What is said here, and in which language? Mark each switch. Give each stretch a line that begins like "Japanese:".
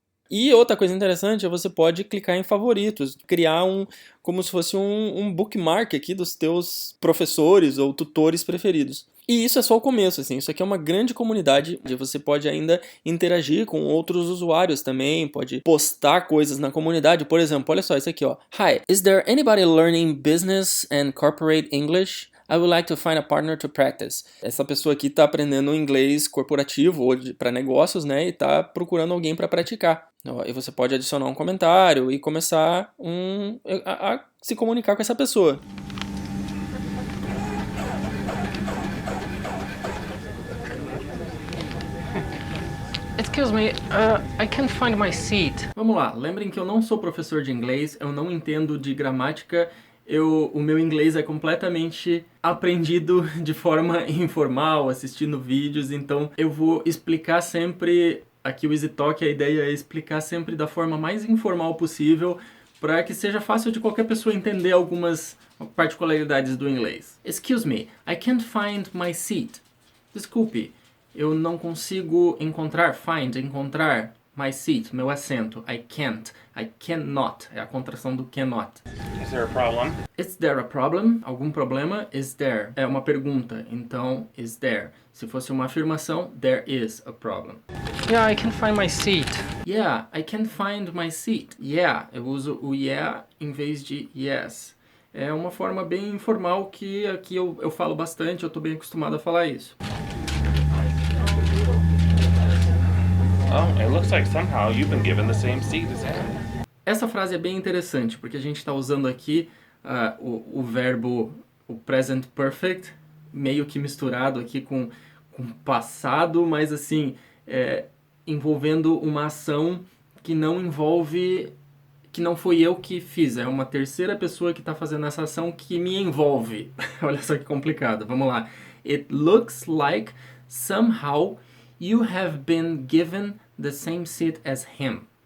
Portuguese: E outra coisa interessante é você pode clicar em favoritos, criar como se fosse um bookmark aqui dos teus professores ou tutores preferidos. E isso é só o começo, assim, isso aqui é uma grande comunidade, onde você pode ainda interagir com outros usuários também, pode postar coisas na comunidade. Por exemplo, olha só isso aqui, ó.
English: Hi, is there anybody learning business and corporate English? I would like to find a partner to practice.
Portuguese: Essa pessoa aqui está aprendendo inglês corporativo ou para negócios, né? E está procurando alguém para praticar. E você pode adicionar um comentário e começar a se comunicar com essa pessoa.
English: Excuse me, I can't find my seat.
Portuguese: Vamos lá, lembrem que eu não sou professor de inglês, eu não entendo de gramática, o meu inglês é completamente aprendido de forma informal, assistindo vídeos, então eu vou explicar sempre, aqui o EasyTalk, a ideia é explicar sempre da forma mais informal possível, para que seja fácil de qualquer pessoa entender algumas particularidades do inglês.
English: Excuse me, I can't find my seat.
Portuguese: Desculpe, eu não consigo encontrar
English: my seat,
Portuguese: meu assento.
English: I cannot,
Portuguese: é a contração do cannot.
English: Is there a problem? Is there a problem?
Portuguese: Algum problema?
English: Is there?
Portuguese: É uma pergunta, então
English: is there.
Portuguese: Se fosse uma afirmação,
English: there is a problem. Yeah, I can't find my seat. Yeah, I can't find my seat.
Portuguese: Yeah, eu uso o yeah em vez de yes. É uma forma bem informal que aqui eu falo bastante, eu tô bem acostumado a falar isso.
English: Oh, it looks like somehow you've been given the same seat as him.
Portuguese: Essa frase é bem interessante, porque a gente está usando aqui o verbo, o present perfect, meio que misturado aqui com passado, mas assim, envolvendo uma ação que não envolve, que não foi eu que fiz, é uma terceira pessoa que está fazendo essa ação que me envolve. Olha só que complicado, vamos lá.
English: It looks like somehow you have been given the same seat as him.